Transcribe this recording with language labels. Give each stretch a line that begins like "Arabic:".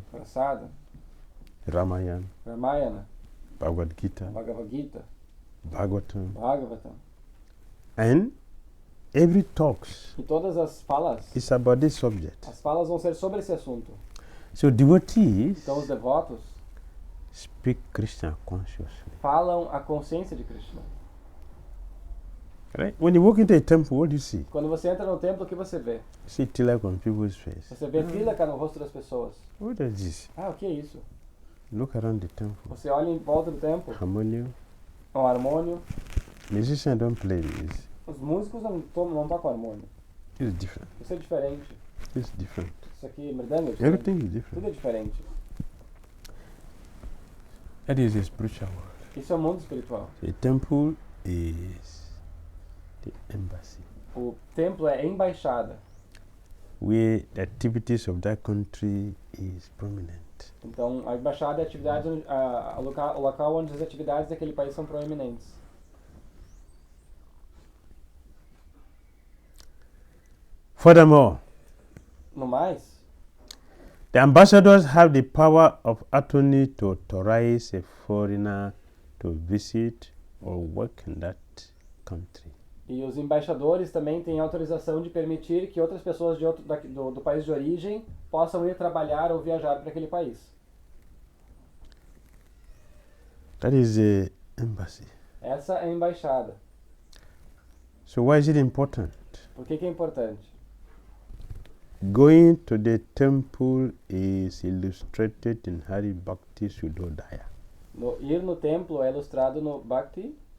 English: Prasada, Ramayana, Ramayana, Bhagavad Gita, Bhagavad Gita, Bhagavatam, Bhagavatam. and every talks
Portuguese: E todas as falas,
English: is about this subject.
Portuguese: as falas vão ser sobre esse assunto.
English: So devotees
Portuguese: Então os devotos
English: speak Krishna consciously.
Portuguese: falam a consciência de Krishna.
English: Right? When you walk into a temple, what do you see?
Portuguese: Quando você entra no templo, o que você vê?
English: You see tilak on people's face.
Portuguese: Você vê tilaka no rosto das pessoas.
English: What is this?
Portuguese: Ah, o que é isso?
English: Look around the temple.
Portuguese: Você olha em volta do templo,
English: Harmonium.
Portuguese: um harmônio.
English: Musicians don't play this.
Portuguese: Os músicos não tocam harmônio.
English: It's different.
Portuguese: Isso é diferente.
English: It's different.
Portuguese: Isso aqui, mridanga, é diferente.
English: Everything is
Portuguese: Tudo
English: different.
Portuguese: é diferente.
English: That is a spiritual world.
Portuguese: Isso é o mundo espiritual.
English: The temple is the embassy
Portuguese: O templo é embaixada.
English: where the activities of that country is prominent.
Portuguese: Então, a embaixada é a atividade, o local onde as atividades daquele país são proeminentes.
English: Furthermore,
Portuguese: No mais,
English: the ambassadors have the power of attorney to authorize a foreigner to visit or work in that country.
Portuguese: e os embaixadores também têm autorização de permitir que outras pessoas do país de origem possam ir trabalhar ou viajar para aquele país.
English: That is the embassy.
Portuguese: Essa é a embaixada.
English: So why is it important?
Portuguese: Por que é importante?
English: Going to the temple is illustrated in Hari Bhakti Sudodaya.
Portuguese: Ir no templo é ilustrado no Bhakti